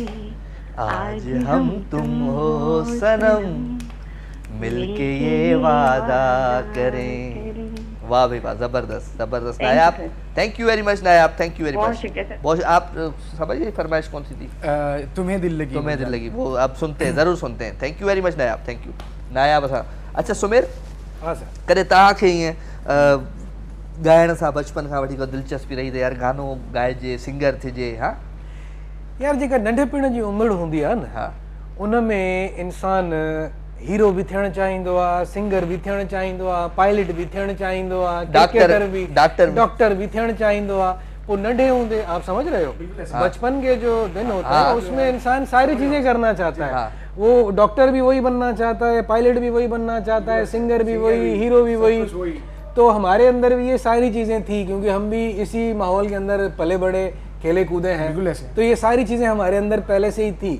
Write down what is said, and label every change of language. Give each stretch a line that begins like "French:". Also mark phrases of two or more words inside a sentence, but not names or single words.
Hindi: आज हम तुम हो सनम मिलके ये वादा करें। वाह भाई वाह, जबरदस्त जबरदस्त। नायाब,
English: thank you very much
Hindi: नायाब,
English: thank you very much.
Hindi: बहुत आप समझिए फरमाइश कौन सी थी? तुम्हें दिल लगी, तुम्हें दिल लगी, वो आप सुनते हैं, ज़रूर सुनते हैं।
English: thank you very much
Hindi: नायाब,
English: thank you
Hindi: नायाब।
Sindhi: असां अच्छा सुमेर, हाँ सर, कॾहिं तव्हांखे ईअं ॻाइण सां बचपन खां वठी को दिलचस्पी रही त यार गानो ॻाइजे, सिंगर थिजे? हा यार जेका नंढपिण जी उमिरि हूंदी आहे न, हा, उन में इंसान हीरो भी थियण चाहींदो आहे, सिंगर भी थियण चाहींदो आहे, पायलट भी थियण चाहींदो आहे, क्रिकेटर भी, डॉक्टर भी थियण चाहींदो आहे।
Hindi: वो नंढे होंगे, आप समझ रहे हो, बचपन के जो दिन होते हैं उसमें इंसान सारी चीजें करना चाहता है। वो डॉक्टर भी वही बनना चाहता है, पायलट भी वही बनना चाहता है, सिंगर भी वही, हीरो भी वही। तो हमारे अंदर भी ये सारी चीजें थी, क्योंकि हम भी इसी माहौल के अंदर पले बड़े, खेले कूदे हैं, तो ये सारी चीजें हमारे अंदर पहले से ही थी।